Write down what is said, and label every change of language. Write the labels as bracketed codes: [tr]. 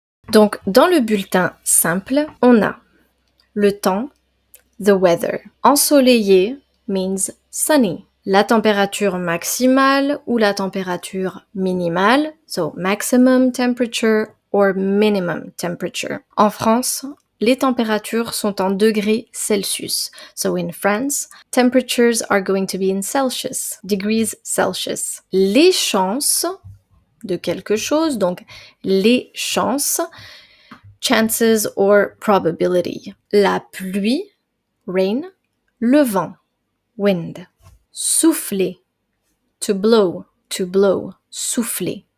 [fr] Donc, dans le bulletin simple, on a le temps, [en] the weather. Ensoleillé means sunny. [fr] La température maximale ou la température minimale, [en] so maximum temperature or minimum temperature. [fr] En France, les températures sont en degrés Celsius. [en] So in France, temperatures are going to be in Celsius, degrees Celsius. [fr] Les chances de quelque chose, donc les chances, [en] chances or probability. [fr] La pluie, rain, le vent, wind. Souffler, to blow, souffler.